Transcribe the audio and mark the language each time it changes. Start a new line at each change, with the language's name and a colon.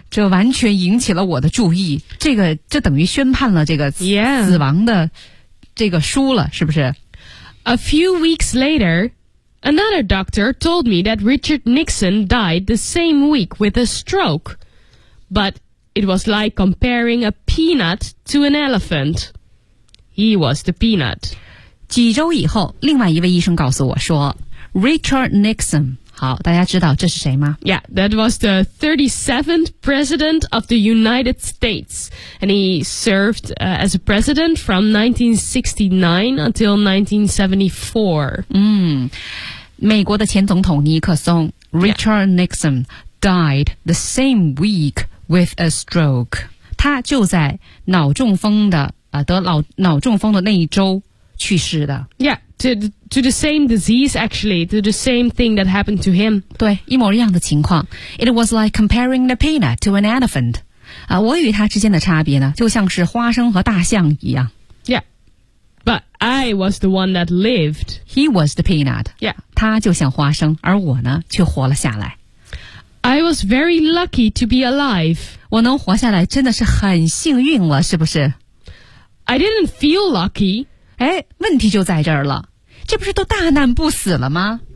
Chinese: 这完全引起了我的注意，这个这等于宣判了这个 死亡的这个书了，是不是？
English: A few weeks later, another doctor told me that Richard Nixon died the same week with a stroke. But it was like comparing a peanut to an elephant. He was the peanut.
Chinese: 几周以后，另外一位医生告诉我说 ,Richard Nixon, 好，大家知道这是谁吗？
English: Yeah, that was the 37th president of the United States. And he served, as a president from 1969 until 1974.
Chinese: 美国的前总统尼克松
English: ,Richard Nixon, died the same week with a stroke.
Chinese: 他就在脑中风的、得脑中风的那一周去世的。
English: Yeah, to the same disease, actually, to the same thing that happened to him.
Chinese: 对，一模一样的情况。
English: It was like comparing the peanut to an elephant.
Chinese: 我与他之间的差别呢，就像是花生和大象一样。
English: Yeah, but I was the one that lived. He was the peanut. Yeah.
Chinese: 他就像花生，而我呢，却活了下来。
English: I was very lucky to be alive.
Chinese: 我能活下来真的是很幸运了，是不是？
English: I didn't feel lucky.
Chinese: 哎，问题就在这儿了，这不是都大难不死了吗？